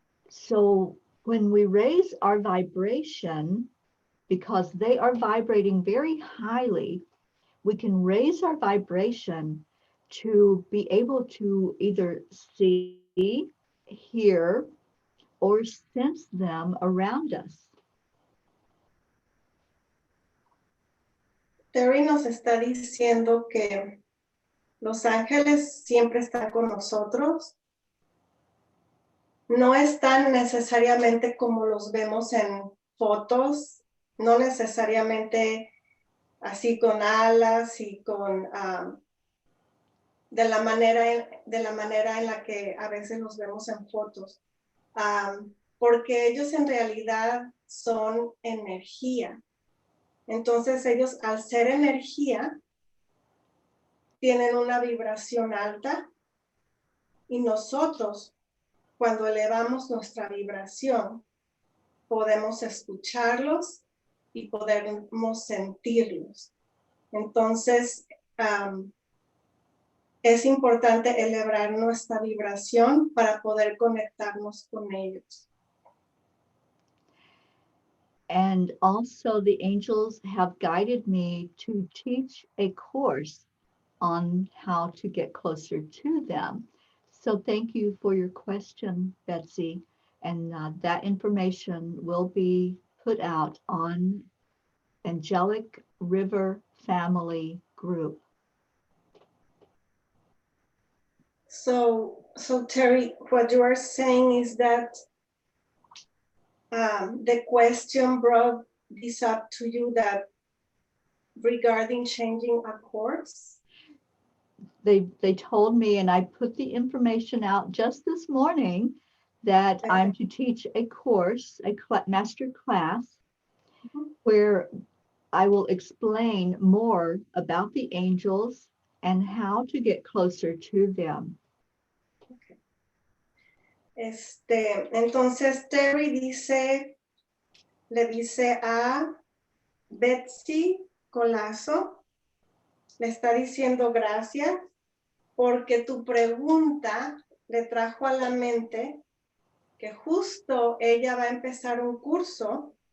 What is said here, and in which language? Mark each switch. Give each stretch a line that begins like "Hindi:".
English: So when we raise our vibration, because they are vibrating very highly, we can raise our vibration to be able to either see, hear, or sense them around us.
Spanish: Terry nos está diciendo que los ángeles siempre están con nosotros. No están necesariamente como los vemos en fotos, no necesariamente así con alas y con de la manera en la que a veces los vemos en fotos, porque ellos en realidad son energía. Entonces ellos, al ser energía, tienen una vibración alta y nosotros, cuando elevamos nuestra vibración, podemos escucharlos y podemos sentirlos. Entonces, es importante elevar nuestra vibración para poder conectarnos con ellos.
English: And also the angels have guided me to teach a course on how to get closer to them. So thank you for your question, Betsy. And that information will be put out on Angelic River Family Group. So Terry, what you are saying is that the question brought this up to you, that regarding changing a course? They told me, and I put the information out just this morning, that Okay. I'm to teach a course, a master class, where I will explain more about the angels and how to get closer to them. Okay.
Spanish: Entonces Terry le dice a Betsy Colasso, le está diciendo gracias porque tu pregunta le trajo a la mente que justo ella va a empezar un curso